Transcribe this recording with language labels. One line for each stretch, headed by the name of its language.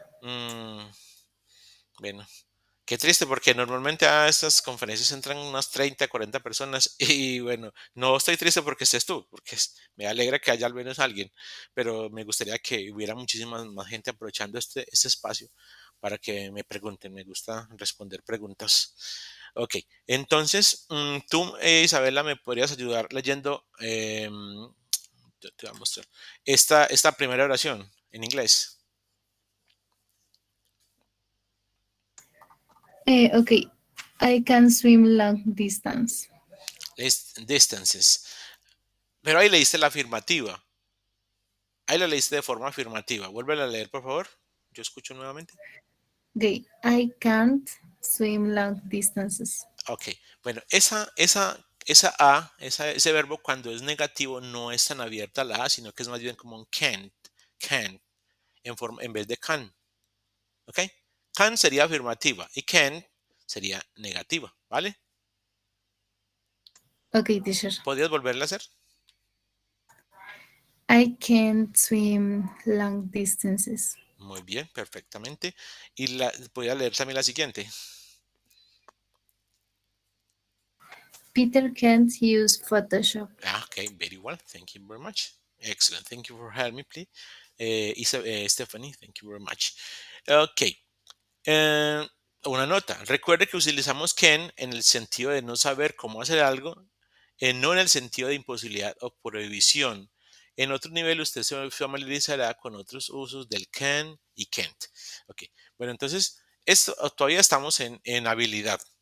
Spanish: Mm, bueno, qué triste porque normalmente a estas conferencias entran unas 30, 40 personas y bueno, no estoy triste porque estés tú, porque me alegra que haya al menos alguien, pero me gustaría que hubiera muchísima más gente aprovechando este espacio para que me pregunten. Me gusta responder preguntas. Ok, entonces tú, Isabela, me podrías ayudar leyendo, te voy a mostrar, esta primera oración en inglés. Okay.
English: I can swim long distance. Es distances.
Spanish: Pero ahí leíste la afirmativa. Ahí la leíste de forma afirmativa. Vuélvela a leer, por favor. Yo escucho nuevamente. Okay.
English: I can't swim long distances.
Spanish: Ok. Bueno, esa A, ese verbo cuando es negativo no es tan abierta la A, sino que es más bien como un can't, can, en vez de can. ¿Ok? Can sería afirmativa y can sería negativa, ¿vale?
English: Okay, teacher.
Spanish: ¿Podrías volverla a hacer?
English: I can't swim long distances.
Spanish: Muy bien, perfectamente. Y podría leer también la siguiente.
English: Peter can't use Photoshop. Okay, very well. Thank you very much. Excellent. Thank you for helping me, please. Stephanie, thank you very much.
Spanish: Ok. eh, una nota. Recuerde que utilizamos can en el sentido de no saber cómo hacer algo, no en el sentido de imposibilidad o prohibición. En otro nivel, usted se familiarizará con otros usos del can y can't. Ok. Bueno, entonces, esto todavía estamos en habilidad.